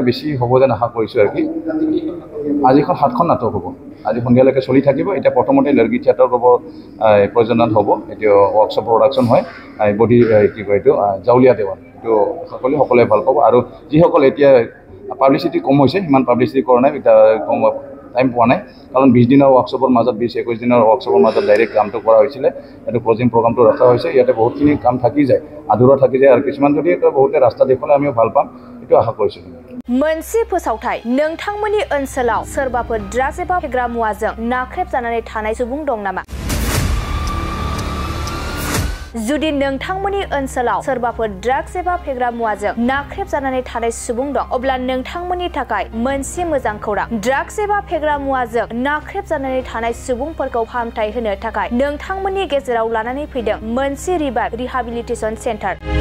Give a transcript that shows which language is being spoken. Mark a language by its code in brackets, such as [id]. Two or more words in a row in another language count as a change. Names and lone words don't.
[as] বেছি হ'ব যেন আশা কৰিছোঁ আৰু কি আজিখন 7খন নাটক হ'ব আজি সন্ধিয়ালৈকে চলি থাকিব এতিয়া প্ৰথমতে লৰ্গী থিয়েটাৰ গ্ৰুপৰ প্ৰয়োজনত হ'ব এতিয়া [en] workshop production [as] হয় বডি কি কয় এইটো জাউলীয়া দেৱান এইটো সকলোৱে ভাল পাব আৰু যিসকল এতিয়া পাব্লিচিটি কম হৈছে সিমান পাব্লিচিটি কৰা নাই কম টাইম পোৱা নাই কাৰণ 20 দিনৰ ৱৰ্কশ্বপৰ মাজত 20-21 দিনৰ ৱৰ্কশ্বপৰ মাজত ডাইৰেক্ট কামটো কৰা হৈছিলে এইটো [en] closing programme [as] ৰখা হৈছে ইয়াতে বহুতখিনি কাম থাকি যায় আধৰুৱা থাকি যায় আৰু কিছুমান যদি বহুতে ৰাস্তা দেখুৱালে আমিও ভাল পাম এইটো আশা কৰিছোঁ [brx] मोनसे फोसावथाय नोंथांमोननि ओनसोलाव सोरबाफोर ड्राग्स एबा फेग्रा मुवाजों नाख्रेबजानानै थानाय सुबुं दं नामा जुदि नोंथांमोननि ओनसोलाव सोरबाफोर ड्राग्स एबा फेग्रा मुवाजों नाख्रेबजानानै थानाय सुबुं दं अब्ला नोंथांमोननि थाखाय मोनसे मोजां खौरां ड्राग्स एबा फेग्रा मुवाजों नाख्रेबजानानै थानाय सुबुंफोरखौ फाहामथाय होनो थाखाय नोंथांमोननि गेजेराव लानानै फैदों मोनसे [en] rehabilitation centre